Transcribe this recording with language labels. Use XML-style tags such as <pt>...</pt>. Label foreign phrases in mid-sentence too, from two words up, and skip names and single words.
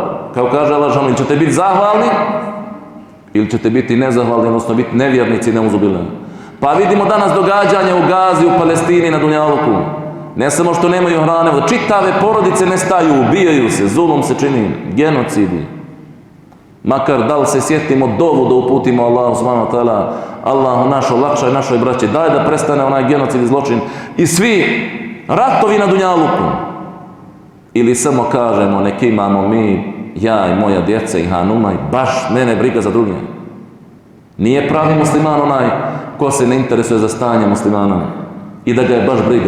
<bs>Kao kaže Allah Želešanu, ili ćete biti zahvalni, ili ćete biti nezahvalni, odnosno biti nevjernici i neuzubilni. Pa vidimo danas događanja u Gazi, u Palestini, na Dunjaluku. Ne samo što nemaju hrane, čitave porodice nestaju, ubijaju se, zulum se čini, genocidi. Makar da li se sjetimo dovu da uputimo Allahu</bs> <ar>سبحانه وتعالى,</ar> <bs>Allahu naš olakšaj našoj braći, daj da prestane onaj genocid i zločin i svi ratovi na Dunjaluku. Ili samo kažemo, nek imamo mi, ja i moja djeca i Hanuma i baš mene briga za druge. Nije pravi musliman onaj ko se ne interesuje za stanje muslimana i da ga je baš briga.</bs>